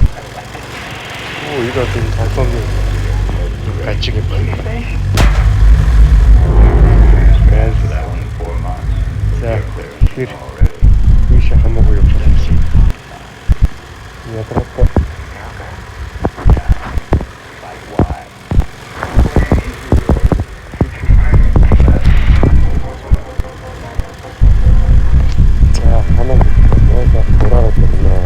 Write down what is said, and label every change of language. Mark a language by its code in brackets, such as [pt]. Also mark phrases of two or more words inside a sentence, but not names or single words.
[ko] 오, 이거 되게 잘 썼네. 갈치게 빨리. 그래서 [en] That one in 4 months. [ko] 자, 길 [en] Already. [ko] 위시 한번 올려보겠습니다. [ru] Я просто [en] Like why? [ko] 자, 하나 여기서 돌아갔거든요.